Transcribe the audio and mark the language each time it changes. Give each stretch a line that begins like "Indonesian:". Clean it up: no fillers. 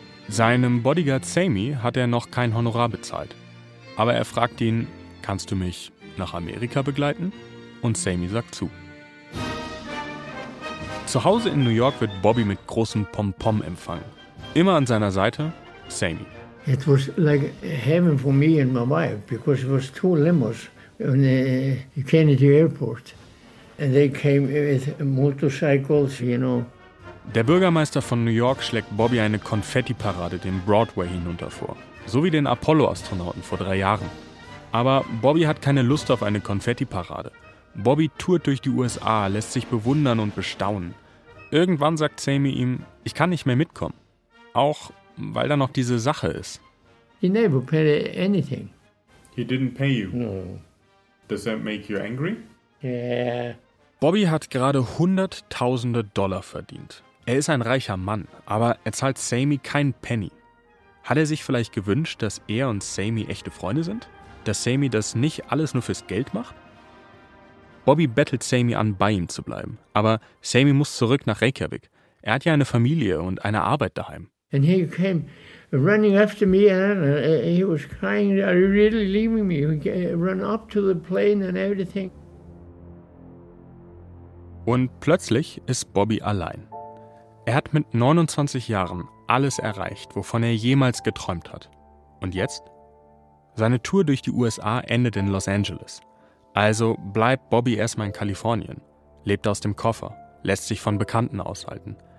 German: Seinem Bodyguard Sammy hat er noch kein Honorar bezahlt. Aber er fragt ihn, kannst du mich nach Amerika begleiten? Und Sammy sagt zu. Zu Hause in New York wird Bobby mit großem Pompom empfangen. Immer an seiner Seite Sammy.
English: It was like heaven for me and my wife, because it was 2 limos on the Kennedy Airport. And they came with motorcycles, you know.
German: Der Bürgermeister von New York schlägt Bobby eine Konfetti-Parade den Broadway hinunter vor. So wie den Apollo-Astronauten vor 3 Jahren. Aber Bobby hat keine Lust auf eine Konfetti-Parade. Bobby tourt durch die USA, lässt sich bewundern und bestaunen. Irgendwann sagt Sammy ihm, ich kann nicht mehr mitkommen. Auch weil da noch diese Sache ist.
English: He never paid anything. He didn't pay you? No. Does that make you angry? Yeah.
German: Bobby hat gerade Hunderttausende Dollar verdient. Er ist ein reicher Mann, aber er zahlt Sammy keinen Penny. Hat er sich vielleicht gewünscht, dass er und Sammy echte Freunde sind? Dass Sammy das nicht alles nur fürs Geld macht? Bobby bettelt Sammy an, bei ihm zu bleiben. Aber Sammy muss zurück nach Reykjavik. Er hat ja eine Familie und eine Arbeit daheim.
English: And he came running after me and he was crying, are you really leaving me? He ran up to the plane and everything.
German: Und plötzlich ist Bobby allein. Er hat mit 29 Jahren alles erreicht, wovon er jemals geträumt hat. Und jetzt? Seine Tour durch die USA endet in Los Angeles. Also bleibt Bobby erstmal in Kalifornien, lebt aus dem Koffer, lässt sich von Bekannten aushalten.